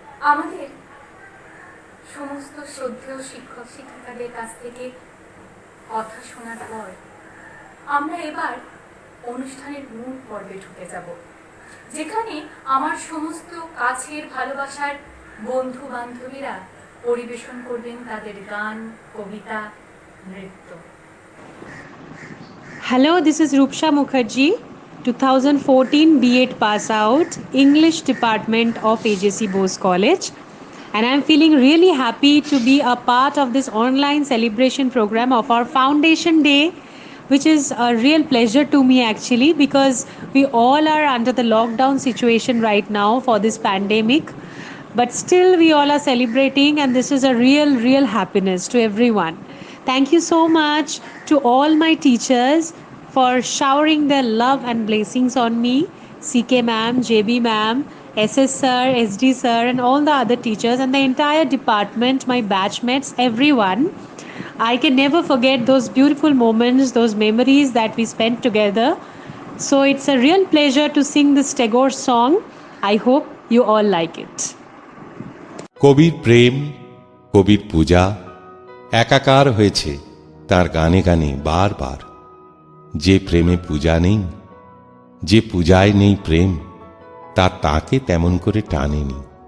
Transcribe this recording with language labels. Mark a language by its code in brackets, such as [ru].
[bn] আমাদের সমস্ত শ্রদ্ধেয় শিক্ষক শিক্ষিকাদের কাছ থেকে কথা শোনার পর আমরা এবার অনুষ্ঠানের মূল পর্বে ঢুকে যাব, যেখানে আমার সমস্ত কাছের ভালোবাসার বন্ধু বান্ধবীরা পরিবেশন করবেন তাদের গান, কবিতা, নৃত্য। [en] Hello, this is Rupsha Mukherjee, 2014 B.Ed pass out, English Department of AJC Bose College. And I'm feeling really happy to be a part of this online celebration program of our Foundation Day, which is a real pleasure to me actually, because we all are under the lockdown situation right now for this pandemic. But still we all are celebrating, and this is a real happiness to everyone. Thank you so much to all my teachers for showering their love and blessings on me. CK ma'am, JB ma'am, SS sir, SD sir, and all the other teachers and the entire department, my batchmates, everyone. I can never forget those beautiful moments, those memories that we spent together. So it's a real pleasure to sing this Tagore song. I hope you all like it. [bn] কবির প্রেম, কবির পূজা একাকার হয়েছে তার গানে গানে বারবার। যে প্রেমে পূজা নেই, যে পূজায় নেই প্রেম, তাকে তেমন করে টানেনি।